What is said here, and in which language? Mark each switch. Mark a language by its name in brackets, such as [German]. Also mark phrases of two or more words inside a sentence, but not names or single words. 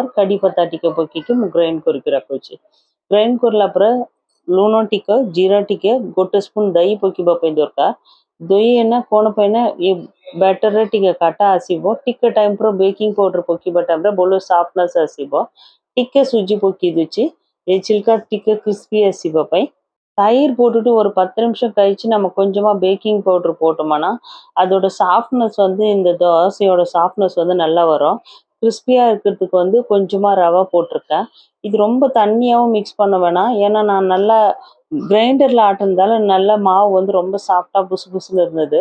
[Odia] କଡ଼ି ପତ୍ତା ଟିକେ ପକେଇକି ମୁଁ ଗ୍ରାଇଣ୍ଡ କରିକି ରଖୁଛି। ଗ୍ରାଇଣ୍ଡ କରିଲା ପରେ ଲୁଣ ଟିକେ, ଜିରା ଟିକେ, 1 ସ୍ପୁନ ଦହି ପକେଇବା ପାଇଁ ଦରକାର। ଦହି ନା କ'ଣ ପାଇଁ ନା ଏ ବ୍ୟାଟରରେ ଟିକେ କାଟା ଆସିବ। ଟିକେ ଟାଇମ୍ ପରେ ବେକିଂ ପାଉଡର ପକେଇବା ଟାଇମରେ ଭଲ ସଫ୍ଟନେସ୍ ଆସିବ। ଟିକେ ସୁଜି ପକେଇ ଦେଉଛି ଏ சில்கா ଟିକେ கிறிஸ்பி ଆସିବା ପାଇଁ। [Tamil] தயிர் போட்டுட்டு ஒரு 10 நிமிஷம் கழிச்சு நம்ம கொஞ்சமா பேக்கிங் பவுடர் போட்டோம்னா அதோட சாஃப்ட்னஸ் வந்து இந்த தோசையோட சாஃப்ட்னஸ் வந்து நல்லா வரும். கிறிஸ்பியா இருக்கிறதுக்கு வந்து கொஞ்சமா ரவை போட்டிருக்கேன். இது ரொம்ப தண்ணியாவும் மிக்ஸ் பண்ண வேணாம். ஏன்னா நான் நல்லா கிரைண்டர்ல ஆட்டுனதால நல்லா மாவு வந்து ரொம்ப சாஃப்டா புசு புசுன்னு இருந்தது.